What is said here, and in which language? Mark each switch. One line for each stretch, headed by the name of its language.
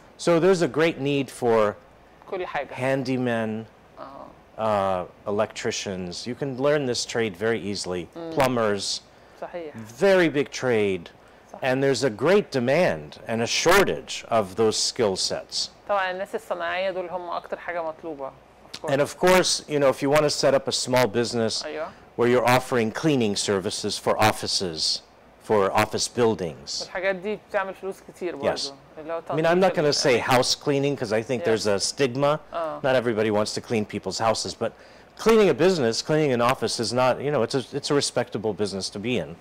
English: So there's a great need for
Arabic: كل حاجة.
English: handymen, electricians. You can learn this trade very easily. Plumbers,
Arabic: صحيح.
English: very big trade. And there's a great demand and a shortage of those skill sets.
Arabic: طبعا الناس الصناعية دول هم أكتر حاجة مطلوبة.
English: And of course, you know, if you want to set up a small business
Arabic: أيوة.
English: where you're offering cleaning services for offices, for office buildings.
Arabic: الحاجات دي بتعمل فلوس كتير برضه.
English: Yes. I mean, I'm not going to say house cleaning because I think there's a stigma. Not everybody wants to clean people's houses, but cleaning a business, cleaning an office is not, you know, it's a respectable business to be in.